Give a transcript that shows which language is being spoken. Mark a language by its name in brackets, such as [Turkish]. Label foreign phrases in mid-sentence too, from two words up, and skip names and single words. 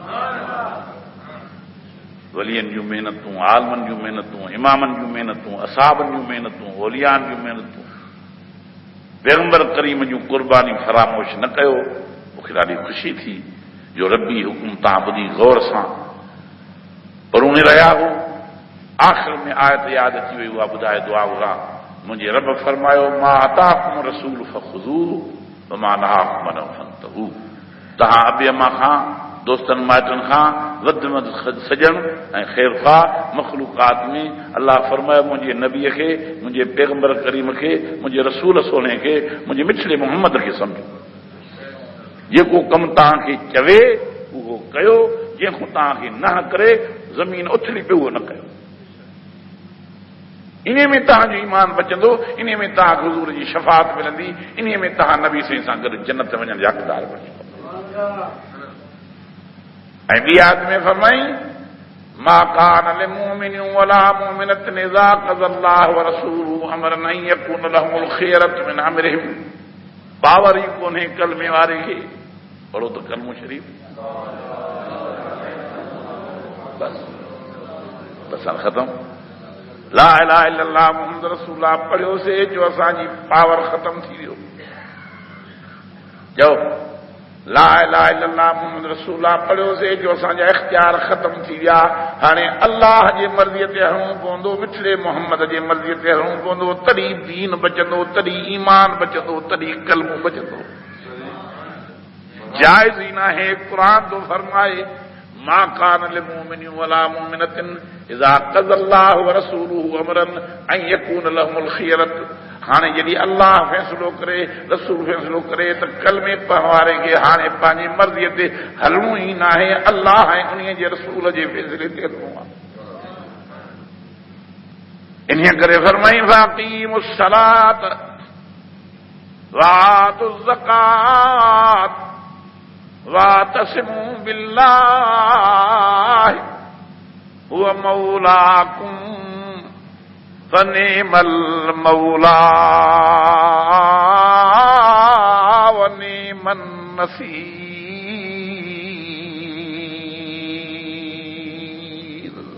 [Sindhi] वलियनि जूं महिनतूं, आलमनि जूं महिनतूं, इमामनि जूं महिनतूं, असाबनि जूं महिनतूं, ओलियानि जूं महिनतूं, पैगंबर करीम जूं क़ुर्बानी फरामोश न कयो। मूंखे ॾाढी ख़ुशी थी जो रबी हुकुम तव्हां ॿुधी गौर सां परूणे रहिया हो। आख़िर में आयत यादि अची वई, उहा ॿुधाए दुआ घुरां। मुंहिंजे रब फरमायो [Arabic] ما آتاكم رسول فخذوه و ما نهاكم عنه فانتهوا. [Sindhi] तव्हां अबे अम्मा खां, दोस्तनि माइटनि खां वधि में वधि सॼण ऐं ख़ैरख़्वाह मख़लूक़ात में अल्लाह फरमायो मुंहिंजे नबीअ खे, मुंहिंजे पैगंबर करीम खे, मुंहिंजे रसूल सोने खे, मुंहिंजे मिठड़े मोहम्मद खे सम्झो। जेको कमु तव्हांखे चवे उहो कयो, जंहिंखां तव्हांखे न करे ज़मीन उथली पियो उहो न कयो। इन में तव्हांजो ईमान बचंदो, इन में तव्हांखे हुज़ूर जी शफ़ाअत मिलंदी, इन में तव्हां नबी साईं सां गॾु जन्नत वञण जा हक़दार बणिजो। ऐं ॿी आयत में फरमाई [Arabic] ما كان لمؤمن ولا مؤمنة إذا قضى الله و رسوله أمرا أن يكون لهم الخيرة من أمرهم. [Sindhi] पावर ही कोन्हे कलमे वारे खे। पढ़ो तो कलमो शरीफ बस बस खत्म। [Arabic] لا إله إلا الله محمد رسول الله [Sindhi] पढ़ियोसीं जो असांजी पावर ख़त्म थी वियो। चओ [Arabic] لا إله إلا الله محمد رسول الله [Sindhi] पढ़ियोसीं जो असांजा इख्तियार ख़त्म थी विया। हाणे अल्लाह जे मर्ज़ीअ ते हलणो पवंदो, मिठड़े मोहम्मद जे मर्ज़ीअ ते हलणो पवंदो, तॾहिं दीन बचंदो, तॾहिं ईमान बचंदो, तॾहिं कलमो बचंदो। जाइज़ ई नाहे। क़ुरान तो फरमाए [Arabic] ما كان لمؤمن ولا مؤمنة إذا قضى الله و رسوله أمرا أن يكون لهم الخيرة. [Sindhi] हाणे जॾहिं अल्लाह फ़ैसिलो करे, रसूल फ़ैसिलो करे त कलमे पढ़ण वारे खे हाणे पंहिंजी मर्ज़ीअ ते हलणो ई नाहे, अल्लाह ऐं उन जे रसूल जे फ़ैसिले ते हलणो आहे। इन्हीअ करे फरमाई [Arabic] فأقيموا الصلاة وآتوا الزكاة واعتصموا بالله هو مولاكم فنعم المولى ونعم النصير.